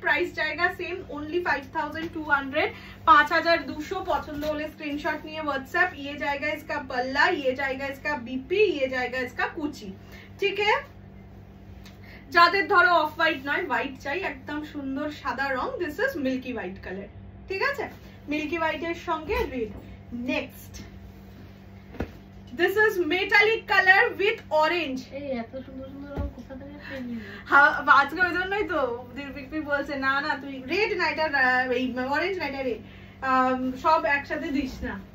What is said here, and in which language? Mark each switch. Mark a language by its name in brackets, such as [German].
[English] Price জায়গা same, only 5200, 5200। [Bangla] পছন্দ হলে স্ক্রিনশট নিয়ে হোয়াটসঅ্যাপ। [Hindi] ये जाएगा इसका पल्ला, ये जाएगा इसका बीपी, ये जाएगा इसका कुची, ठीक है? [Bangla] যাদের ধরো অফ হোয়াইট নয়, হোয়াইট চাই একদম সুন্দর সাদা রং, [English] this is milky white colour, [Bangla] ঠিক আছে? মিল্কি হোয়াইটের সঙ্গে red. [English] Next this is metallic colour with orange. [Bangla] এই এত সুন্দর সুন্দর রং কোথা থেকে পেলি? হ্যাঁ আজকে ওই জন্যই তো দীপিকা বলছে না না তুই রেড না এটা এই অরেঞ্জ না এটা রেড, সব একসাথে দিস না।